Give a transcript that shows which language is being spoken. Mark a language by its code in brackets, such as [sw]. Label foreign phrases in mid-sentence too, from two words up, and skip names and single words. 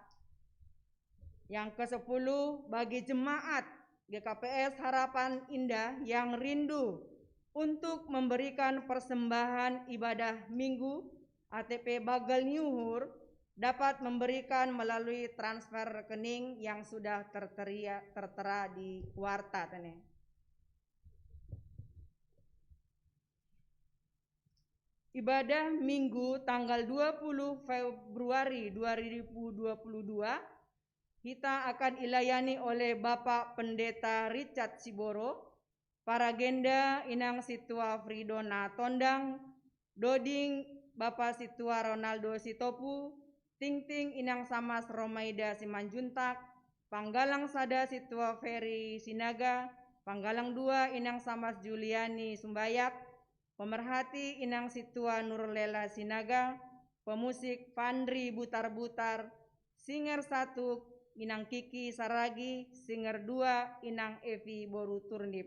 [id] Yang kesepuluh, bagi jemaat GKPS Harapan Indah yang rindu untuk memberikan persembahan ibadah minggu ATP Bagel Nyuhur dapat memberikan melalui transfer rekening yang sudah tertera di warta tene. Ibadah Minggu tanggal 20 Februari 2022 kita akan dilayani oleh Bapak Pendeta Richard Siboro, Paragenda Inang Situa Fridona Tondang, doding Bapak Situa Ronaldo Sitopu, Ting-ting Inang Samas Romaida Simanjuntak, Panggalang Sada Situa Ferry Sinaga, Panggalang 2 Inang Samas Juliani Sumbayak, pemerhati Inang Situa Nurlela Sinaga, pemusik Pandri Butar-Butar, singer 1 Inang Kiki Saragi, singer 2 Inang Evi Boru Turnip.